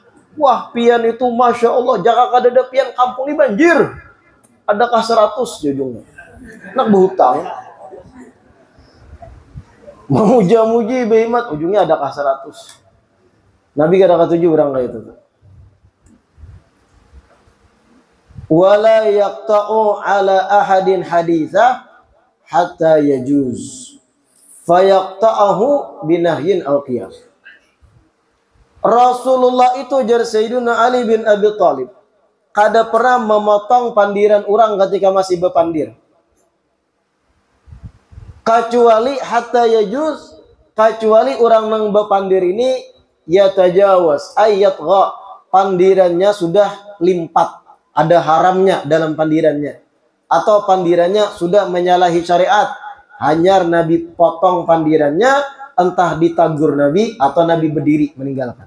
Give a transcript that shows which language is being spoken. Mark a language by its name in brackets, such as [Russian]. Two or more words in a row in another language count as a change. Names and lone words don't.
[Banjar] Wah pian itu [Arabic] ما شاء الله, [Banjar] jaka kadada pian kampung ini banjir. Adakah 100 jujungnya? Nak berhutang. Memuja-muji behemat, ujungnya adakah 100. Nabi kada katuju orang kayak itu. [Arabic] ولا يقطع على أحد حديثه حتى يجوز. فيقطعه بنهي أو قياس. [Banjar] Rasulullah itu jar Sayyidina Ali bin Abi Thalib kada pernah memotong pandiran orang ketika masih berpandir. Kecuali [Arabic] حتى يجوز, [Banjar] kecuali orang nang berpandir ini ya tajawaz ayat gha, pandirannya sudah limpat, ada haramnya dalam pandirannya, atau pandirannya sudah menyalahi syariat, hanyar Nabi potong pandirannya, entah ditagur Nabi atau Nabi berdiri meninggalkan.